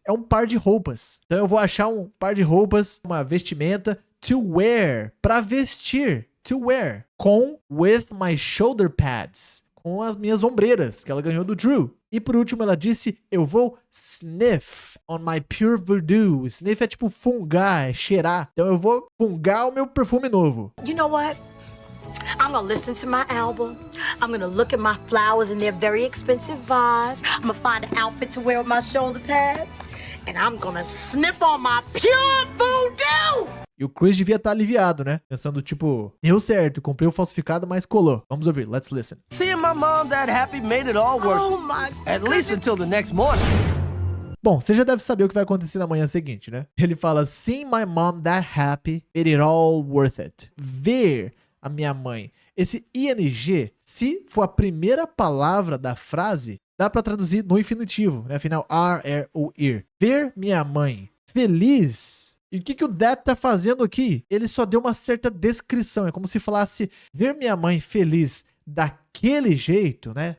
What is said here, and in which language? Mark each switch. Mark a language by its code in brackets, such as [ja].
[pt] É um par de roupas. Então eu vou achar um par de roupas, uma vestimenta, [en] to wear, [pt] para vestir, to wear, com [en] with my shoulder pads, [pt] com as minhas ombreiras, que ela ganhou do Drew. E por último ela disse, eu vou [en] sniff on my pure voodoo. [pt] Sniff é tipo fungar, é cheirar. Então eu vou fungar o meu perfume novo. [en] You know what? I'm gonna listen to my album. I'm gonna look at my flowers in their very expensive vase. I'm gonna find an outfit to wear with my shoulder pads. And I'm gonna sniff on my pure voodoo! [pt] E o Chris devia estar aliviado, né? Pensando, tipo, deu certo, comprei o falsificado, mas colou. Vamos ouvir, [en] let's listen. Seeing my mom that happy made it all worth Oh it. my At least until the next morning. [pt] Bom, você já deve saber o que vai acontecer na manhã seguinte, né? Ele fala, [en] seeing my mom that happy made it all worth it. [pt] Ver a minha mãe. Esse ing, se for a primeira palavra da frase, dá pra traduzir no infinitivo, né? Afinal, are ou ir. Ver minha mãe feliz. E o que o that tá fazendo aqui? Ele só deu uma certa descrição. É como se falasse, ver minha mãe feliz daquele jeito, né?